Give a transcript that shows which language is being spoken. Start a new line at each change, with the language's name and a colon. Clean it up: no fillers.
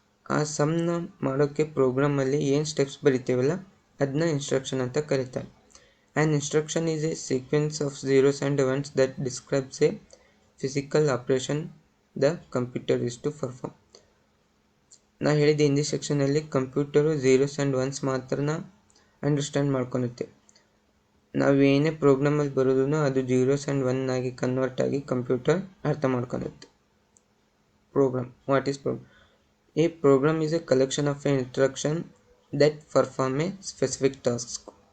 Kannada: ಆ ಸಮ್ನ ಮಾಡೋಕ್ಕೆ ಪ್ರೋಗ್ರಾಮಲ್ಲಿ ಏನು ಸ್ಟೆಪ್ಸ್ ಬರಿತೀವಲ್ಲ ಅದನ್ನ ಇನ್ಸ್ಟ್ರಕ್ಷನ್ ಅಂತ ಕರೀತಾರೆ.
English: An instruction is a sequence of zeros and ones that describes a physical operation the computer is to perform.
Kannada: ನಾ ಹೇಳಿದ ಹಿಂದಿ ಸೆಕ್ಷನಲ್ಲಿ computer zeros and once ಮಾತ್ರನ understand ಮಾಡ್ಕೊಳುತ್ತೆ. ನಾವೇನೇ ಪ್ರೋಗ್ರಾಮಲ್ಲಿ ಬರೋದೂ ಅದು ಜೀರೋಸ್ ಆ್ಯಂಡ್ ಒನ್ ಆಗಿ ಕನ್ವರ್ಟ್ ಆಗಿ ಕಂಪ್ಯೂಟರ್ ಅರ್ಥ ಮಾಡ್ಕೊಳುತ್ತೆ. Program.
English: What is program? A program is a collection of a instruction that perform a specific task.